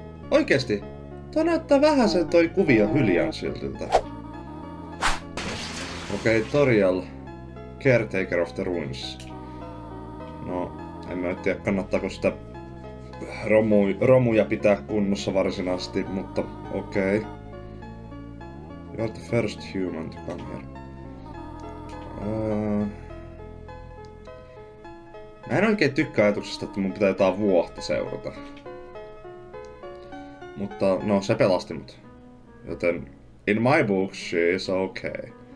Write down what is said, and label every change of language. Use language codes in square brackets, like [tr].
[fi] Oikeesti? Tuo näyttää vähän sen toi kuvio Hyliansiltiltä. [en] Okei, Toriel. Caretaker of the Ruins. [fi] No, en mä tiedä kannattaako sitä romuja pitää kunnossa varsinaisesti, mutta okei. [en] You are the first human to come here. [fi] Mä en oikein tykkää ajatuksesta, että mun pitää jotain vuotta seurata. Mutta no, se pelasti mut. Joten [en] in my book she is okay.